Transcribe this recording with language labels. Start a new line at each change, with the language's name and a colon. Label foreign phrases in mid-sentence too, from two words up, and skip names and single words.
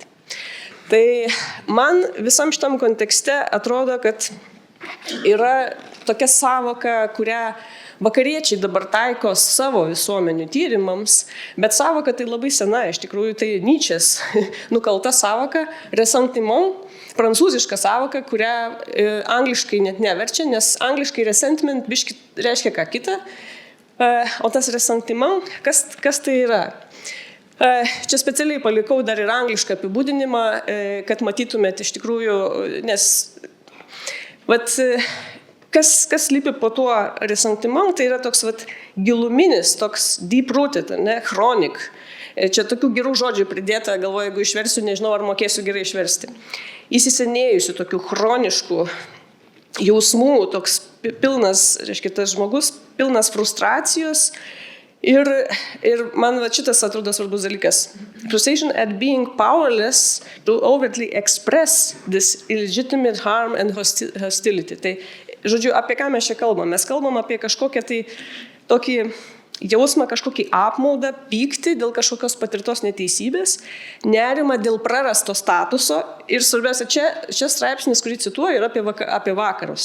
Lithuanian: Tai man visam šitam kontekste atrodo, kad yra tokia sąvoka, kurią vakariečiai dabar taiko savo visuomenių tyrimams, bet sąvoka tai labai sena, iš tikrųjų tai Nyčės nukalta sąvoka, ressentiment, prancūziška sąvoka, kurią angliškai net neverčia, nes angliškai resentment biški reiškia ką kitą, o tas ressentiment, kas tai yra? Čia specialiai palikau dar ir anglišką apibūdinimą, kad matytumėt iš tikrųjų, nes kas lypi po tuo ressentiment, tai yra toks giluminis, toks
English: deep-rooted, chronic.
Lithuanian: Čia tokių gerų žodžių pridėta, galvoju, jeigu išversiu, nežinau, ar mokėsiu gerai išversti. Įsisenėjusių tokių chroniškų jausmų, toks pilnas, reiškia, tas žmogus pilnas frustracijos Ir man šitas atrodo svarbus dalykas.
English: Frustration at being powerless to overtly express this illegitimate harm and hostility.
Lithuanian: Tai, žodžiu, apie ką mes čia kalbam? Mes kalbam apie kažkokią tai tokį jausmą, kažkokį apmaudą, pyktį dėl kažkokios patirtos neteisybės, nerimą dėl prarasto statuso. Ir svarbiausia, čia straipsnis, kurį cituoju, yra apie vakarus.